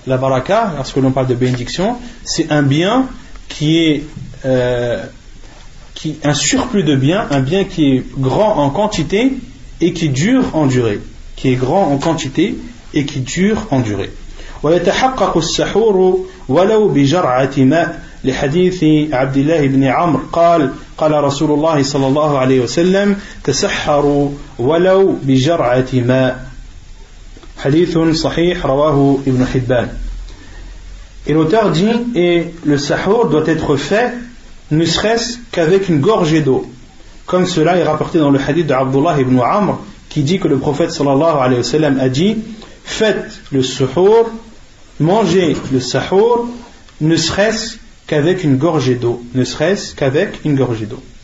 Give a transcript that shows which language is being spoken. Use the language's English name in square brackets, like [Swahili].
[French] La baraka, lorsque l'on parle de bénédiction, c'est un bien qui est un surplus de biens, un bien qui est grand en quantité et qui dure en durée. Qui est grand en quantité et qui dure en durée. [Arabic] ويتحقق السحور ولو بجرعة ماء لحديث عبد الله بن عمرو قال رسول الله صلى الله عليه وسلم تسحروا ولو بجرعة ماء حديث صحيح رواه ابن حبان. [French] Et l'auteur dit, et le sahur doit être fait ne serait-ce qu'avec une gorgée d'eau, comme cela est rapporté dans le hadith de Abdullah ibn Amr qui dit que le prophète sallallahu alayhi wa sallam a dit, faites le suhour, mangez le sahur, ne serait-ce qu'avec une gorgée d'eau, ne serait-ce qu'avec une gorgée d'eau.